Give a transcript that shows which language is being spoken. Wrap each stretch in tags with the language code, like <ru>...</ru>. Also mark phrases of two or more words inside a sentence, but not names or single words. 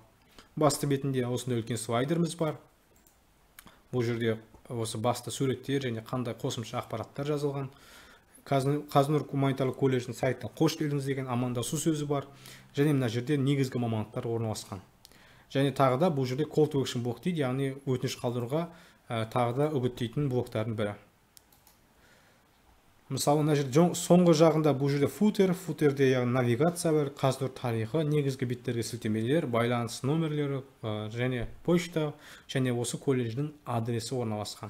<kk>Басты бетінде осындай үлкен слайдеріміз бар. Бұл жерде осы басты суреттер және қандай қосымша ақпараттар жазылған. Qaznur гуманитарлық колледждің сайтына қош келдіңіз деген амандасу сөзі бар. Және мына жерде негізгі мамандықтар орналасқан. Және тағы да бұл жерде</kk> <en>call to action</en> <kk>блок дейді, яғни өтініш қалдыруға тағы да үгіттейтін блоктардың бірі. Мысалы, мына жерде соңғы жағында бұл жерде футерде яғни навигация бар, Qaznur тарихы, негізгі беттерге сілтемелер, байланыс нөмірлері және почта, және осы колледждің адресі орналасқан.</kk>